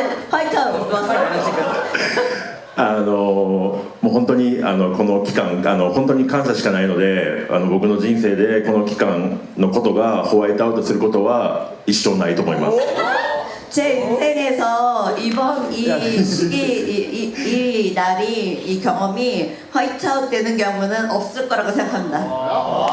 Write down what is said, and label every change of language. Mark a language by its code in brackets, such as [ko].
[ko] 화이트아웃 왔어요 지금. [ja] もう本当にこの期間本当に感謝しかないので僕の人生でこの期間のことがホワイトアウトすることは一生ないと思います。 [ko] 제 인생에서 이번 이 시기 이 날이 이 경험이 화이트아웃 되는 경우는 없을 거라고 생각합니다.